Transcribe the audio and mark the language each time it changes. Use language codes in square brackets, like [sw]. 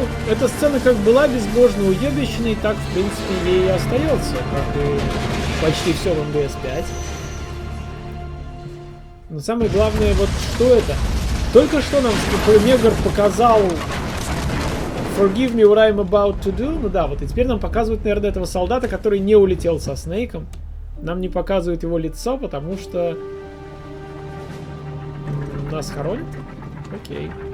[ru] Эта сцена как была безбожно уебищной, так, в принципе, ей и остается, как и почти все в МГС 5. Но самое главное, вот что это? Только что нам негр показал [en] Forgive me what I'm about to do. [ru] Ну да, вот и теперь нам показывают, наверное, этого солдата, который не улетел со Снейком. Нам не показывают его лицо, потому что нас хоронят? Окей.